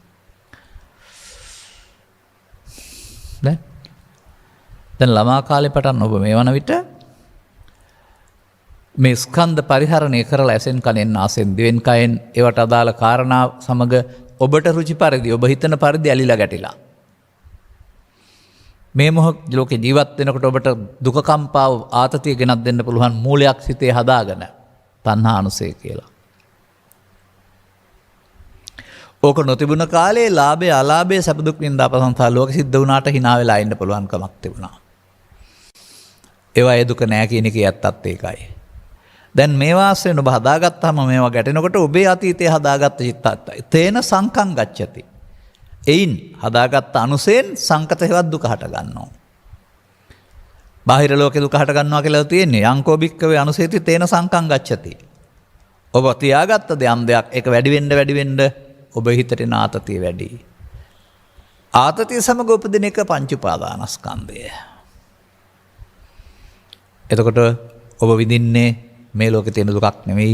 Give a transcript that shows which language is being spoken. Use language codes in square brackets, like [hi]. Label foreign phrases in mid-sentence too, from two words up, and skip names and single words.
[si] දැන් ළමා කාලේ පටන් ඔබ මේ වන විට මේ ස්කන්ධ පරිහරණය කරලා ඇසෙන් කනෙන් නාසෙන් දිවෙන් කයෙන් ඒවට අදාළ කාරණා සමග ඔබට රුචි පරිදි ඔබ හිතන පරිදි ඇලිලා ගැටිලා මේ මොහොත ලෝකේ ජීවත් වෙනකොට ඔබට දුක කම්පාව ආතතිය ගෙනත් දෙන්න පුළුවන් මූලයක් සිතේ හදාගෙන තණ්හානුසය කියලා. ඕක නොතිබුණ කාලේ ලාභය අලාභය සැප දුක් නින්දා ප්‍රසංසා ලෝක සිද්ධ වුණාට hina වෙලා ඉන්න පුළුවන් කමක් තිබුණා. ඒවා ඒ දුක නෑ කියන එකේ ඇත්තත් ඒකයි. දැන් මේ වාසයෙන් ඔබ හදාගත්තාම මේවා ගැටෙනකොට ඔබේ අතීතයේ හදාගත්ත චිත්තත් [pi] තේන සංකම් ගච්ඡති. [si] එයින් හදාගත්ත අනුසයෙන් සංකත හේවත් දුක හට ගන්නවා. බාහිර ලෝකේ දුක හට ගන්නවා කියලා තියෙන්නේ [pi] යංකෝ බික්කවේ අනුසේති තේන සංකම් ගච්ඡති. [si] ඔබ තියාගත්ත දෙයක් ඒක වැඩි වෙන්න ඔබ හිතට එන ආතතිය වැඩි. ආතතිය සමග උපදින එක පංච උපාදානස්කන්ධය. එතකොට ඔබ විඳින්නේ මේ ලෝකේ තියෙන දුකක් නෙමෙයි.